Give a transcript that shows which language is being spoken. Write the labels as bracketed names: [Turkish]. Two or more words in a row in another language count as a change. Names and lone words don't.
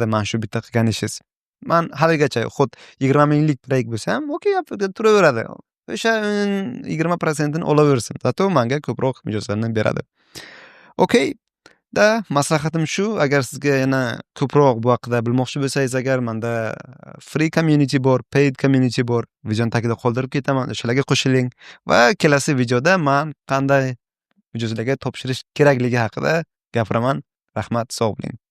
[Uzbek] Men shu bitta qilgan ishingiz. Men haligacha xud 20 minglik proyekt bo'lsa ham, okey, Upwork'da turaveradi. O'sha 20%ni olaversin. Zato menga ko'proq mijozlarni beradi. Okey. Maslahatim shu, agar sizga yana ko'proq bu haqida bilmoqchi bo'lsangiz agar, menda [English] free community [Uzbek] bor, [English] paid community [Uzbek] bor. Videoni tagida qoldirib ketaman, o'shalarga qo'shiling va kelasi videoda men qanday mijozlarga topshirish kerakligi haqida gapiraman. Rahmat, sog' bo'ling.